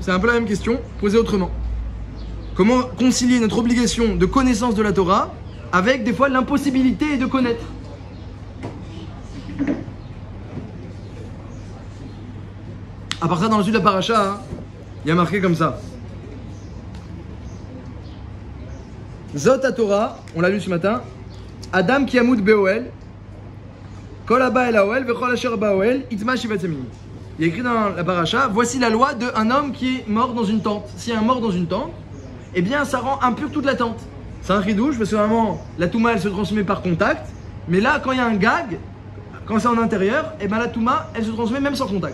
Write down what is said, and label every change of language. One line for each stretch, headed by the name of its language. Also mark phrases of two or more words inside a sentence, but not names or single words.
French: C'est un peu la même question, posée autrement. Comment concilier notre obligation de connaissance de la Torah avec, des fois, l'impossibilité de connaître? À part ça, dans la suite de la paracha, il y a marqué comme ça.
Hebrew: זאת תורה,
French: on l'a lu ce matin.
Hebrew: אדם כי ימות באהל כל הבא אל האהל וכל אשר באהל יטמא שבעת ימים.
French: Il y a écrit dans la paracha, voici la loi d'un homme qui est mort dans une tente. S'il y a un mort dans une tente, eh bien ça rend impur toute la tente. C'est un chidouche, parce que vraiment, la touma elle se transmet par contact. Mais là, quand il y a un gag, quand c'est en intérieur, eh bien la touma elle se transmet même sans contact.